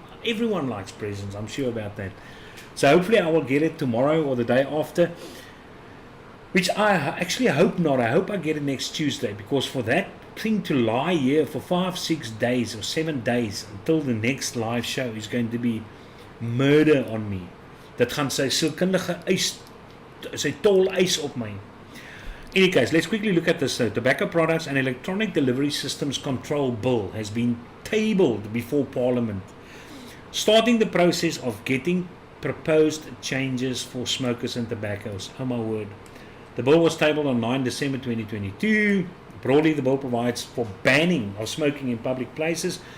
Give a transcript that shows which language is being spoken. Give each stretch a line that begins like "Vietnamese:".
English: Everyone likes presents, I'm sure about that. So hopefully I will get it tomorrow or the day after. Which I actually hope not. I hope I get it next Tuesday, because for that thing to lie here for 5, 6 days or 7 days until the next live show is going to be murder on me.
Afrikaans: Dit gaan sy sielkundige eis, sy tol eis op my.
English: In any case, let's quickly look at this. Tobacco Products and Electronic Delivery Systems Control Bill has been tabled before Parliament, starting the process of getting proposed changes for smokers and tobaccos. Oh my word. The bill was tabled on 9 December 2022. Broadly, the bill provides for banning of smoking in public places.